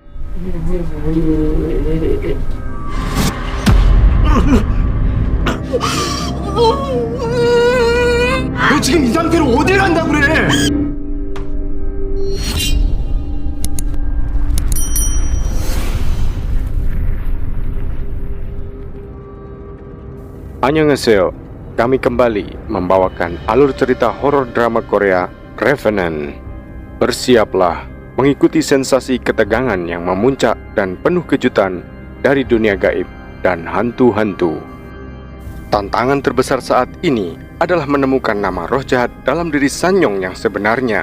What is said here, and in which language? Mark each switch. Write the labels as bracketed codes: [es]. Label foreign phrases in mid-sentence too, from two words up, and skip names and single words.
[ko] 너 지금 이 상태로 어딜 간다고 그래? Annyeonghaseyo, [id] kami kembali membawakan alur cerita horor drama Korea Revenant. Bersiaplah mengikuti sensasi ketegangan yang memuncak dan penuh kejutan dari dunia gaib dan hantu-hantu. Tantangan terbesar saat ini adalah menemukan nama roh jahat dalam diri Sanyong yang sebenarnya.